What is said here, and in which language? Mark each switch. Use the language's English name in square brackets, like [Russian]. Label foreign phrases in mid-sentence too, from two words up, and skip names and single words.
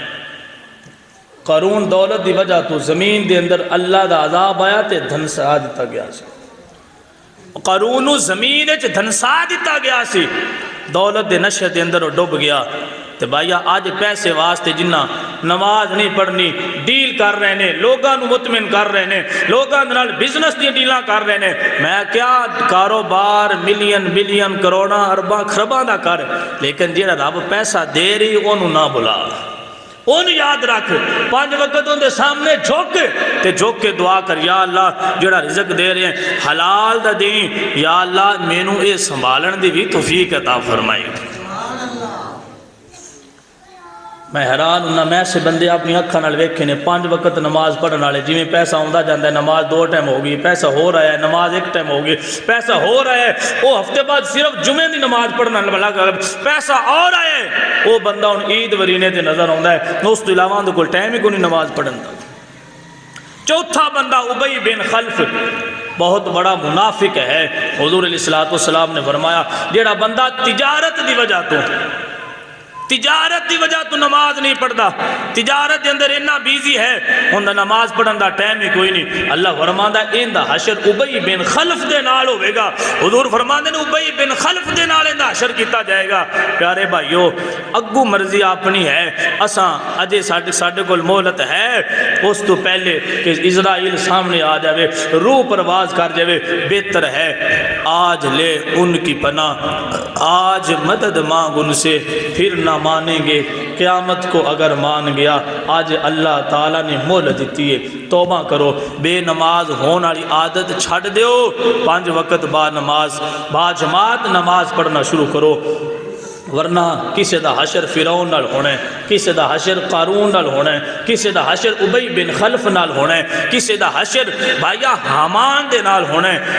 [Punjabi] قارون دولت دی وجہ تو زمین دے اندر اللہ دا عذاب آیا تے دھنسا دیتا گیا سی، قارون زمین وچ دھنسا دیتا گیا سی، دولت دے نشے دے اندر وہ ڈوب گیا۔ تے بھائیا آج پیسے واسطے جنہ نماز نہیں پڑھنی ڈیل کر رہے ہیں، لوگاں نو مطمئن کر رہے ہیں، لوگاں نال بزنس دی ڈیلاں کر رہے ہیں، میں کیا کاروبار [English] million billion [Punjabi] کروڑاں ارباں خرباں دا کر، لیکن جیڑا رب پیسہ دے رہی اونوں نہ بلا، اون یاد رکھ، 5 وقت ان دے سامنے جھوک تے جھوک کے دعا کر، یا اللہ جڑا رزق دے رہے ہیں حلال دا دیں، یا اللہ مینوں اے سنبھالن دی بھی توفیق عطا فرمائی۔ میں حیران ہوں میں سے بندے اپنی اکھاں نال ویکھے نے 5 وقت نماز پڑھن والے، جویں پیسہ آندا جاندا ہے نماز 2 ٹائم ہو گئی، پیسہ ہو رہا ہے نماز 1 ٹائم ہو گئی، پیسہ ہو رہا ہے وہ ہفتے بعد صرف جمعے دی نماز پڑھنا لگا، پیسہ آ رہا ہے وہ بندہ ہن عید ورینے تے نظر آندا ہے، اس تو علاوہ اندے کول ٹائم ہی کوئی نہیں نماز پڑھن دا۔ چوتھا بندہ ابی بن خلف بہت بڑا منافق ہے، حضور علیہ الصلوۃ والسلام نے فرمایا جیڑا بندہ تجارت دی وجہ تو نماز نہیں پڑھتا، تجارت دے اندر اتنا بیزی ہے ان دا نماز پڑھن دا ٹائم ہی کوئی نہیں، اللہ فرماندا ہے ان دا حشر ابی بن خلف دے نال ہوے گا۔ حضور فرماندے نے ابی بن خلف دے نال ان دا حشر کیتا جائے گا۔ پیارے بھائیو اگو مرضی اپنی ہے، اساں اجے ساڈے کول مہلت ہے، اس تو پہلے کہ اسرائیل سامنے آ جاوے، روح پرواز کر جاوے، [Urdu] بہتر ہے آج لے ان کی پناہ، آج مدد مانگ ان سے، پھر نہ مانیں گے قیامت کو اگر مان گیا۔ [Punjabi] آج اللہ تعالیٰ نے مہلت دیتی ہے، توبہ کرو، بے نماز ہون والی عادت چھڑ دیو، 5 وقت با نماز با جماعت نماز پڑھنا شروع کرو، ورنہ کسی دا حشر فرعون نال ہونا ہے، کسی دا حشر قارون نال ہونا ہے، کسی دا حشر ابی بن خلف نال ہونا ہے، کسی دا حشر بھائیا حامان دے نال ہونا ہے۔